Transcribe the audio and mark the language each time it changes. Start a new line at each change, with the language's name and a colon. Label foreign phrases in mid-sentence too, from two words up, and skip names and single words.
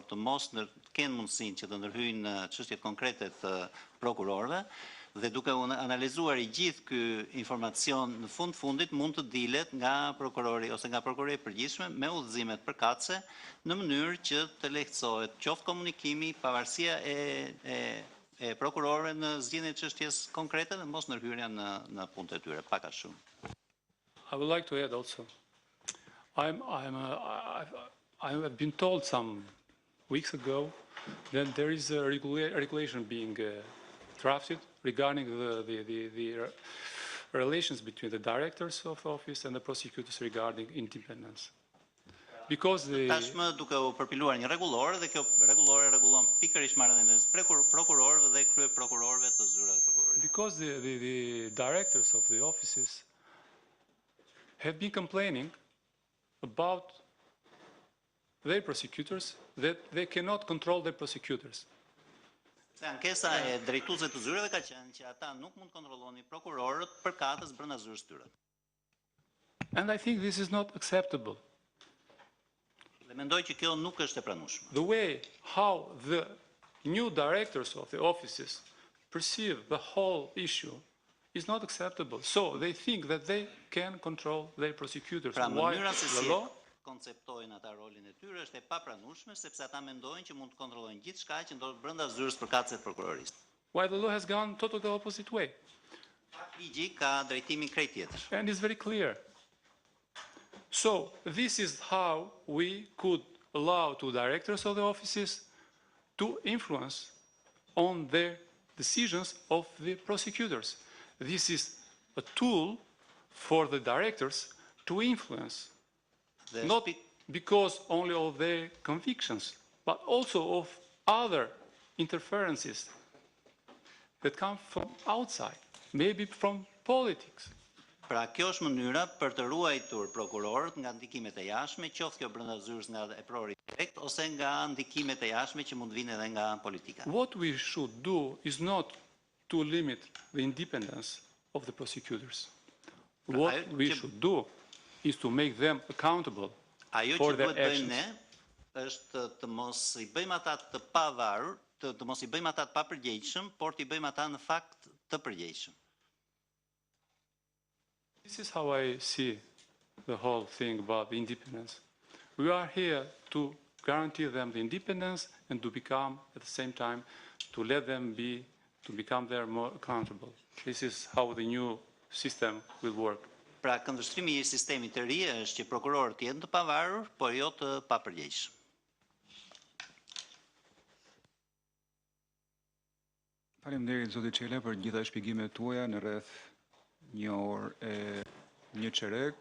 Albanian: të mos kenë mundësinë që të ndërhyjnë në çështjet konkrete të prokurorëve dhe duke analizuar i gjithë ky informacion në fundit mund të dilet nga prokurori ose nga prokuroria e përgjithshme me udhëzimet përkatëse në mënyrë që të lehtësohet qoftë komunikimi, pavarësia e prokurorëve në zgjidhjen e çështjes konkrete dhe mos ndërhyrja në punët e tyre, pak a shumë.
English: I would like to add also, I have been told some weeks ago that there is a regulation being drafted regarding the relations between the directors of office and the prosecutors regarding independence. Because
Albanian: Tashmë duke u përpiluar një rregullor dhe kjo rregullore rregullon pikërisht marrëdhënien e prokurorëve dhe kryeprokurorëve të zyrave prokurorie.
English: Because the directors of the offices have been complaining about their prosecutors that they cannot control their prosecutors.
Albanian: Se ankesa e drejtuesve të zyreve ka qenë që ata nuk mund kontrollonin prokurorët përkatës brenda zyrës tyre.
English: And I think this is not acceptable.
Albanian: Dhe mendoj që kjo nuk është e pranueshme.
English: The way how the new directors of the offices perceive the whole issue is not acceptable. So they think that they can control their prosecutors.
Albanian: Pra mënyra se the si law konceptojnë ata rolin e tyre është e papranueshme sepse ata mendojnë që mund të kontrollojnë gjithçka që ndodh brenda zyrës përkatëse të prokurorisë.
English: Why the law has gone totally the opposite way.
Albanian: Ligji ka drejtimin krejt tjetër.
English: And it's very clear. So this is how we could allow to directors of the offices to influence on their decisions of the prosecutors. This is a tool for the directors to influence, not because only of their convictions, but also of other interferences that come from outside, maybe from politics.
Albanian: Pra kjo është mënyra për të ruajtur prokurorët nga ndikimet e jashtme, qoftë kjo brenda zyrës nga eprori direkt ose nga ndikimet e jashtme që mund vinë edhe nga politika.
English: What we should do is not to limit the independence of the prosecutors. What we should do is to make them accountable for their actions.
Albanian: Ajo që duhet bëjmë ne është të mos i bëjmë ata të pavarur, të mos i bëjmë ata të papërgjegjshëm, por të i bëjmë ata në fakt të përgjegjshëm.
English: This is how I see the whole thing about the independence. We are here to guarantee them the independence and to become, at the same time, to let them to become there more accountable. This is how the new system will work.
Albanian: Pra këndvështrimi i sistemit të ri është që prokurorët jenë të pavarur, por jo të papërgjegjshëm. Faleminderit zoti Çela për gjitha shpjegimet tuaja në rreth një orë e një çerek.